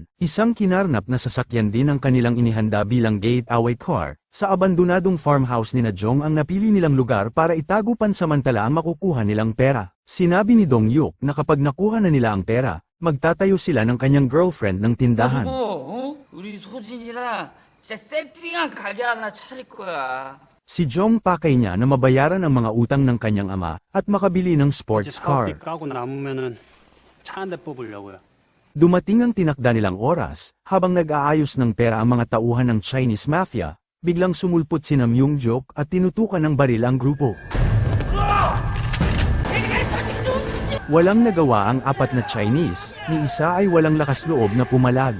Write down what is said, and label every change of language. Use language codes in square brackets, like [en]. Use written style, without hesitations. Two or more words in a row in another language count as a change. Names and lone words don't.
[tl] Isang kinarnap na sasakyan din ang kanilang inihanda bilang [en] getaway car. [tl] Sa abandonadong farmhouse ni na Jong ang napili nilang lugar para itago pansamantala ang makukuha nilang pera. Sinabi ni Dong-hyuk na kapag nakuha na nila ang pera, magtatayo sila ng kanyang girlfriend ng tindahan. [ko] 진짜 쌤삥한 가게 하나 차릴 거야. [tl] Si Jong pakay niya na mabayaran ang mga utang ng kanyang ama at makabili ng [ko] 이제 [en] sports car. [ko] 사업비 까고 남으면은 차 한 대 뽑으려고요. [tl] Dumating ang tinakda nilang oras, habang nag-aayos ng pera ang mga tauhan ng [en] Chinese Mafia, [tl] biglang sumulpot si Nam Young-jok at tinutukan ng baril ang grupo. Walang nagawa ang apat na Chinese, ni isa ay walang lakas loob na pumalag.